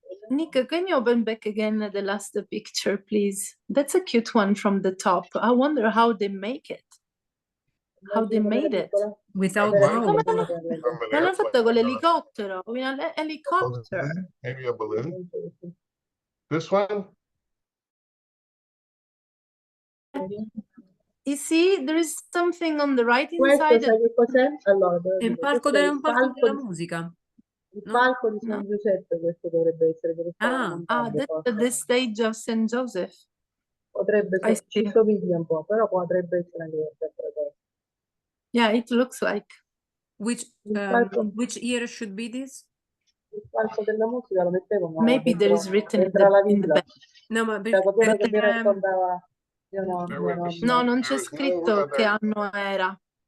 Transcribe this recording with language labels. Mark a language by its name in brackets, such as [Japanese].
[English] Nick, can you open back again the last picture, please? That's a cute one from the top. I wonder how they make it. How they made it. Without drone. [Italian] L'hanno fatto con l'elicottero. [English] Helicopter. Maybe a balloon. This one? You see, there is something on the right [Italian] Questo [English] side. [Italian] sai che cos'è? Allora, È un palco della musica. Il palco di San Giuseppe, questo dovrebbe essere dove sta [English] that's the stage of St. Joseph. [Italian] Potrebbe ci somiglia un po', però potrebbe essere anche qualche cosa. [English] Yeah, it looks like. Which year should be this? [Italian] Il palco della musica lo mettevano. [English] Maybe there is written in the back. [Italian] No, ma quello che mi raccontava. No, non c'è scritto che anno era.